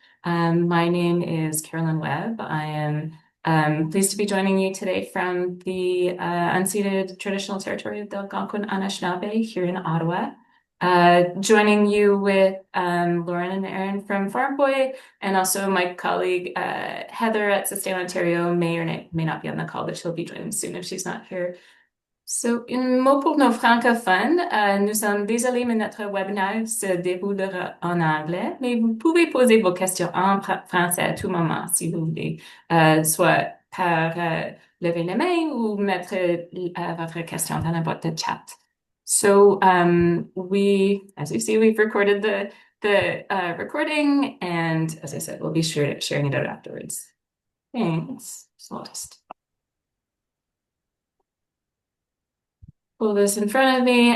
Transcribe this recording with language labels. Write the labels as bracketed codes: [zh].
[en] My name is Carolyn Webb. I am pleased to be joining you today from the unceded traditional territory of the Algonquin Anishinaabe here in Ottawa. Joining you with Lauren and Aaron from Farm Boy, and also my colleague Heather at Sustain Ontario may or may not be on the call, but she'll be joining soon if she's not here. [fr] So, un mot pour nos francophones. Nous sommes désolés, mais notre webinaire se déroulera en anglais, mais vous pouvez poser vos questions en français à tout moment si vous voulez, soit par lever la main ou mettre votre question dans la boîte de chat. [en] So as you see, we've recorded the recording, and as I said, we'll be sharing it out afterwards. Thanks. So I'll just pull this in front of me.